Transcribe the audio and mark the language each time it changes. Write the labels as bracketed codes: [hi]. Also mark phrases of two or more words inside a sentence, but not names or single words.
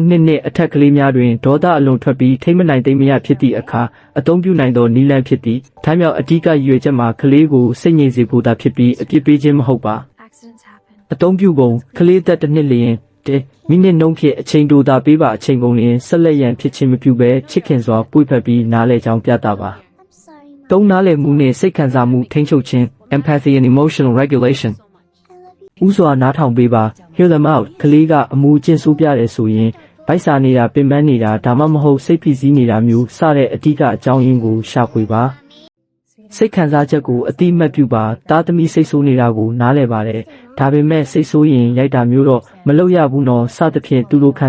[my] နှစ်နှင့်အထက်ကလေးများတွင်ဒေါသအလွန်ထွက်ပြီးထိမ့်မနိုင်သိမ့်မရဖြစ်သည့်အခါအသုံးပြုနိုင်သောနီလန်ဖြစ်သည်ထိုင်းမြို့အဓိကရည်ရွယ်ချက်မှာကလေးကိုစိတ်ငြိမ်စေဖို့သာဖြစ်ပြီးအပြစ်ပေးခြင်းမဟုတ်ပါအသုံးပြုပုံကလေးသက်တစ်နှစ်လျင်မိနစ်နှုန်းဖြင့်အချိန်တိုသာပေးပါအချိန်ကုန်လျင်ဆက်လက်ရန်ဖြစ်ခြင်းမပြုဘဲချစ်ခင် စွာပွေဖက်ပြီးနားလည်ကြောင်းပြသပါသုံးနားလည်မှုနှင့်စိတ်ခံစားမှုထိန်းချုပ်ခြင်း [en] empathy and emotional regulation [my] ဥစွာနားထောင်ပေးပါ [en] hear them out [my] ကလေးကအမူအကျင့်ဆိုးပြတယ်ဆိုရင်ဗိုက်စာနေတာပင်ပန်းနေတာဒါမှမဟုတ်စိတ်ဖိစီးနေတာမျိုးစတဲ့အဓိ ကအကြောင်းရင်းကိုရှာဖွေပါစိတ်ခံစားချက်ကိုအတိမတ်ပြုပါသားသမီးစိတ်ဆိုးနေတာကိုနားလည်ပါတယ်ဒါပေမဲ့စိတ်ဆိုးရင်ရိုက်တာမျိုးတော့မလုပ်ရဘူးနော်စသဖြင့်သူတို့ခံ